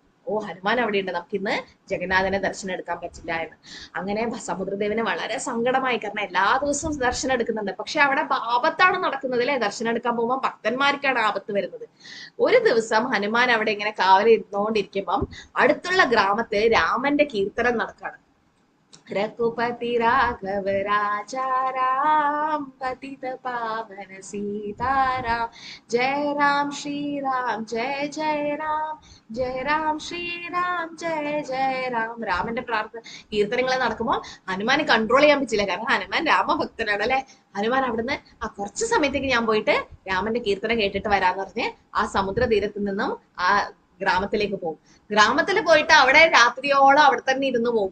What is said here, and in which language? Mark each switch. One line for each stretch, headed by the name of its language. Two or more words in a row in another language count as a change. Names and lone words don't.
Malayalam: ഓ, ഹനുമാൻ അവിടെ ഉണ്ട്, നമുക്ക് ഇന്ന് ജഗന്നാഥനെ ദർശനം എടുക്കാൻ പറ്റില്ല എന്ന്. അങ്ങനെ സമുദ്രദേവന് വളരെ സങ്കടമായി. കാരണം എല്ലാ ദിവസവും ദർശനം എടുക്കുന്നുണ്ട്, പക്ഷെ അവിടെ ആപത്താണ് നടക്കുന്നത് അല്ലെ? ദർശനം എടുക്കാൻ പോകുമ്പോൾ ഭക്തന്മാർക്കാണ് ആപത്ത് വരുന്നത്. ഒരു ദിവസം ഹനുമാൻ അവിടെ ഇങ്ങനെ കാവലിരുന്നോണ്ടിരിക്കുമ്പം അടുത്തുള്ള ഗ്രാമത്ത് രാമന്റെ കീർത്തനം നടക്കാണ്.
Hindi: रघुपति राघव राजा राम पतित पावन सीताराम जय राम श्री राम जय जय राम श्री राम जय जय राम.
Malayalam: രാമന്റെ കീർത്തനങ്ങൾ നടക്കുമ്പോൾ ഹനുമാന് കൺട്രോൾ ചെയ്യാൻ പറ്റില്ല. കാരണം ഹനുമാൻ രാമഭക്തനാണ് അല്ലെ. ഹനുമാൻ അവിടുന്ന് കുറച്ച് സമയത്തേക്ക് ഞാൻ പോയിട്ട് രാമന്റെ കീർത്തനം കേട്ടിട്ട് വരാന്ന് പറഞ്ഞ് ആ സമുദ്ര തീരത്ത് നിന്നും ആ ഗ്രാമത്തിലേക്ക് പോകും. ഗ്രാമത്തിൽ പോയിട്ട് അവിടെ രാത്രിയോളം അവിടെ തന്നെ ഇരുന്ന് പോകും.